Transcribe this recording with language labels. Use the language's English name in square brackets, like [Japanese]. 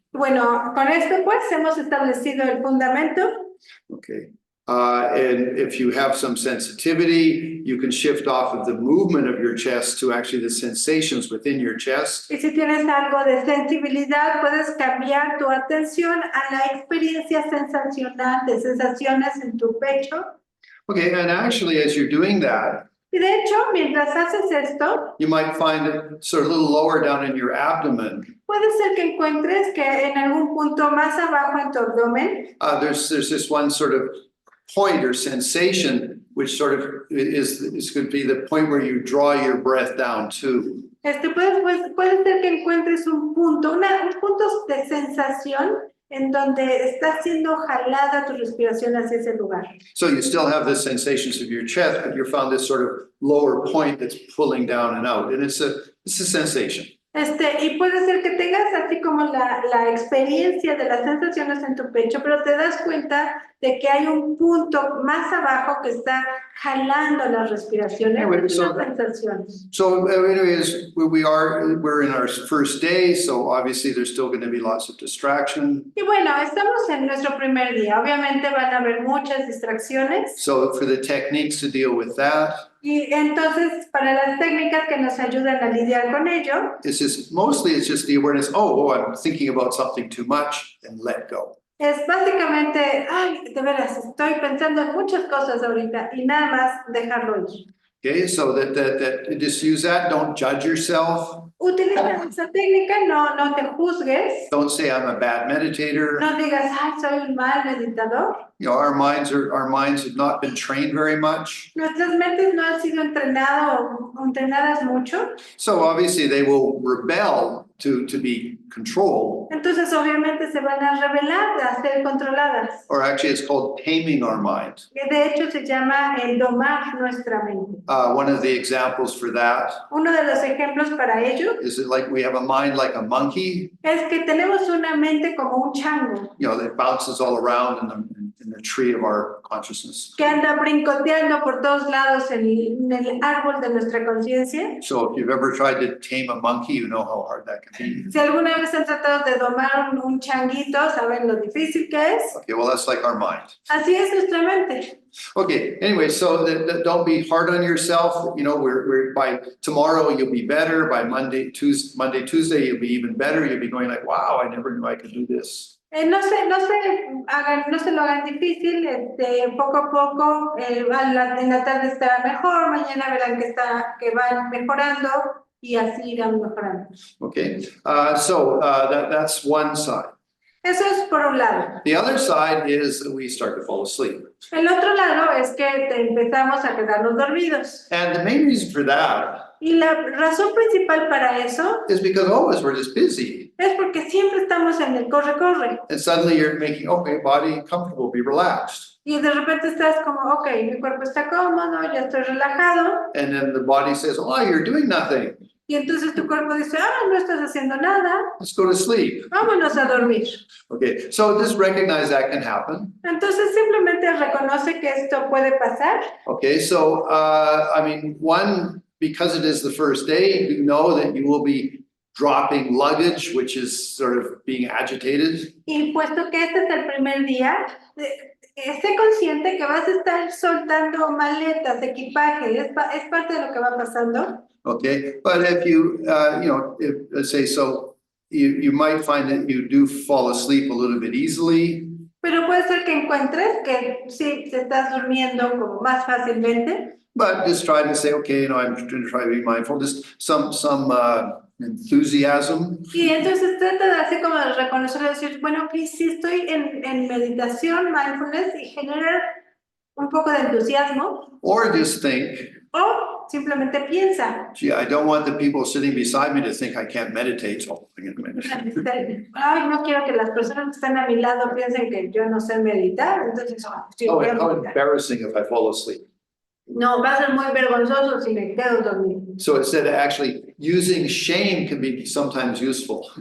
[Spanish] Bueno, con esto pues hemos establecido el fundamento. [English] Okay. And if you have some sensitivity, you can shift off of the movement of your chest to actually the sensations within your chest. [Spanish] Y si tienes algo de sensibilidad, puedes cambiar tu atención a la experiencia sensacional de sensaciones en tu pecho. [English] Okay, and actually, as you're doing that, [Spanish] Y de hecho, mientras haces esto, [English] you might find it sort of a little lower down in your abdomen. [Spanish] puede ser que encuentres que en algún punto más abajo en tu abdomen [English] There's this one sort of point or sensation, which sort of is could be the point where you draw your breath down to. [Spanish] puede ser que encuentres un punto de sensación en donde está siendo jalada tu respiración hacia ese lugar. [English] So you still have the sensations of your chest, but you found this sort of lower point that's pulling down and out, and it's a sensation. [Spanish] Y puede ser que tengas así como la experiencia de las sensaciones en tu pecho, pero te das cuenta de que hay un punto más abajo que está jalando las respiraciones, las sensaciones. [English] So anyways, we're in our first day, so obviously there's still going to be lots of distraction. [Spanish] Y bueno, estamos en nuestro primer día. Obviamente van a haber muchas distracciones. [English] So for the techniques to deal with that, [Spanish] Y entonces, para las técnicas que nos ayudan a lidiar con ello, [English] it's just the awareness, oh, I'm thinking about something too much, and let go. [Spanish] es básicamente, ay, de veras, estoy pensando en muchas cosas ahorita y nada más dejarlo ir. [English] Okay, so that just use that, don't judge yourself. [Spanish] Utiliza esa técnica, no te juzgues, [English] Don't say I'm a bad meditator. [Spanish] no digas, ay, soy un mal meditador. [English] Our minds have not been trained very much. [Spanish] Nuestras mentes no han sido entrenadas mucho. [English] So obviously they will rebel to be controlled. [Spanish] Entonces obviamente se van a rebelar, a ser controladas. [English] Or actually it's called taming our mind. [Spanish] Que de hecho se llama el domar nuestra mente. [English] One of the examples for that [Spanish] Uno de los ejemplos para ello [English] is that like we have a mind like a monkey, [Spanish] es que tenemos una mente como un chango [English] that bounces all around in the tree of our consciousness. [Spanish] que anda brincoteando por todos lados en el árbol de nuestra conciencia. [English] So if you've ever tried to tame a monkey, you know how hard that can be. [Spanish] Si alguna vez han tratado de domar un changuito, saben lo difícil que es. [English] Okay, well, that's like our mind. [Spanish] Así es nuestra mente. [English] Okay, anyway, so don't be hard on yourself. We're by tomorrow you'll be better. By Monday, Tuesday you'll be even better. You'll be going like, wow, I never knew I could do this. [Spanish] No se lo hagan difícil, poco a poco, en la tarde estará mejor, mañana verán que van mejorando y así irán mejorando. [English] Okay, that's one side. [Spanish] Eso es por un lado. [English] The other side is that we start to fall asleep. [Spanish] El otro lado es que empezamos a quedarnos dormidos. [English] And the main reason for that [Spanish] Y la razón principal para eso [English] is because always we're just busy. [Spanish] es porque siempre estamos en el corre-corre. [English] And suddenly you're making, okay, body comfortable, be relaxed. [Spanish] Y de repente estás como, ok, mi cuerpo está cómodo, ya estoy relajado. [English] And then the body says, oh, you're doing nothing. [Spanish] Y entonces tu cuerpo dice, no estás haciendo nada, [English] Let's go to sleep. [Spanish] vámonos a dormir. [English] Okay, so just recognize that can happen. [Spanish] Entonces simplemente reconoce que esto puede pasar. [English] Okay, so, I mean, one, because it is the first day, you know that you will be dropping luggage, which is sort of being agitated. [Spanish] Y puesto que este es el primer día, esté consciente que vas a estar soltando maletas, equipaje, es parte de lo que va pasando. [English] Okay, but if you, if, let's say, so you might find that you do fall asleep a little bit easily. [Spanish] Pero puede ser que encuentres que sí, te estás durmiendo como más fácilmente. [English] But just try to say, okay, I'm going to try to be mindful, just some enthusiasm. [Spanish] Y entonces trata de así como de reconocer y decir, bueno, ok, sí estoy en meditación, mindfulness, y generar un poco de entusiasmo. [English] Or just think, [Spanish] O simplemente piensa, [English] gee, I don't want the people sitting beside me to think I can't meditate. So, hang on a minute. [Spanish] ay, no quiero que las personas que están a mi lado piensen que yo no sé meditar, entonces, sí, [English] Oh, [Spanish] voy a [English] how [Spanish] meditar. [English] embarrassing if I fall asleep. [Spanish] No, va a ser muy vergonzoso si me quedo dormido. [English] So instead of actually using shame can be sometimes useful.